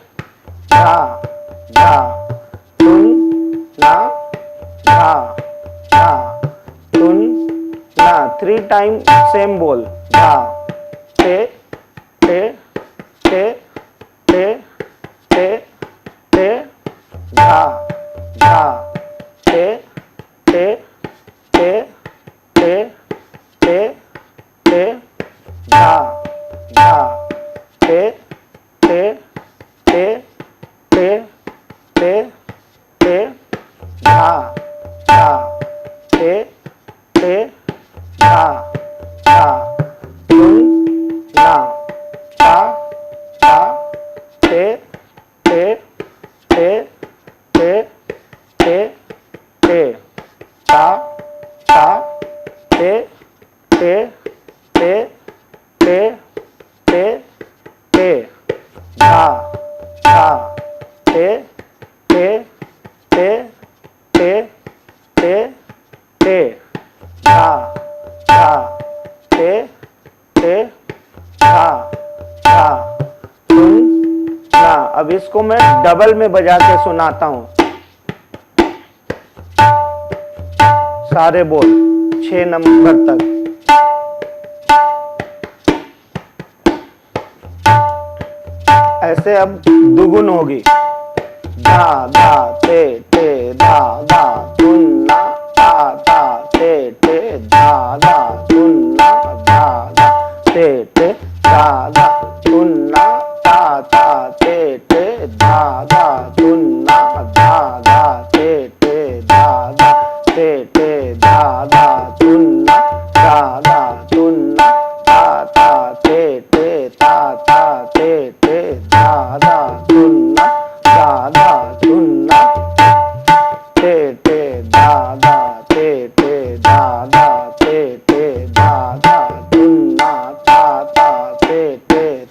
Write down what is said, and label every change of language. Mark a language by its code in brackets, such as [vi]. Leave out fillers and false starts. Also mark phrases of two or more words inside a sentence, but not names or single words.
[hi] धा धा तुन ना धा धा तुन ना। 3 [en] time same [hi] बोल। धा टे टे टे टे टे टे धा धा टे टे टे टे टे टे धा धा टे टे टे टे टे टे धा धा टे टे धा धा तुन ना ता ता टे टे टे टे टे टे ता ता टे टे टे टे टे टे धा धा टे टे टे टे टे टे धा धा टे टे धा धा तुन ना। अब इसको मैं डबल में बजा के सुनाता हूं। सारे बोल 6 नंबर तक। ऐसे अब दुगुन होगी। धा धा टे टे धा धा तुन ना ता ता टे टे धा धा तुन ना धा धा टे टे धा धा तुन ना ता ता टे टे धा धा तुन ना धा धा टे टे धा धा टे टे धा धा तुन ना धा धा तुन ना ता ता टे टे ता ता टे टे धा धा तुन ना धा धा तुन ना टे टे धा धा टे टे धा धा टे टे धा धा तुन ना ता ता टे टे